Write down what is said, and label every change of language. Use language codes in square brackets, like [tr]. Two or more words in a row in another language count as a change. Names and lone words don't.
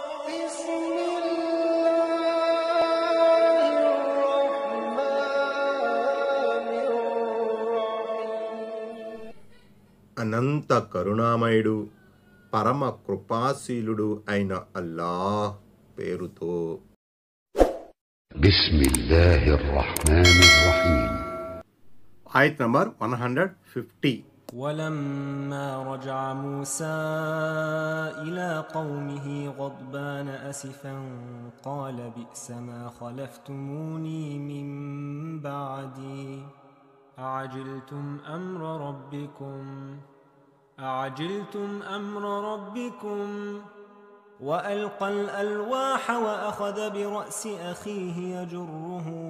[ar] بسم الله الرحمن الرحيم. [te] అనంత కరుణామయుడు పరమ కృపాశీలుడు అయిన అల్లాహ్ పేరుతో. [ar] بسم الله الرحمن الرحيم. [te] ఆయత్ నంబర్ 150. [ar] ولما رجع موسى إلى قومه غضبان أسفا قال بئس ما خلفتموني من بعدي أعجلتم أمر ربكم وألقى الألواح وأخذ برأس أخيه يجره